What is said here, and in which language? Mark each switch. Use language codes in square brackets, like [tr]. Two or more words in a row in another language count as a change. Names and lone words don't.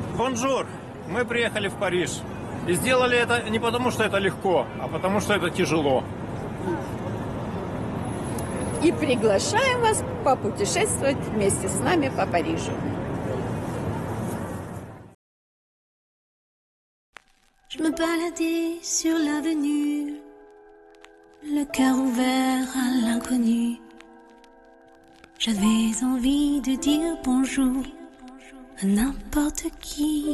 [ru] Бонжур! Мы приехали в Париж. И сделали это не потому, что это легко, а потому, что это тяжело. И приглашаем вас попутешествовать вместе с нами по Парижу. [fr] Je me baladais sur l'avenue, le cœur ouvert à l'inconnu. J'avais envie de dire bonjour à n'importe qui.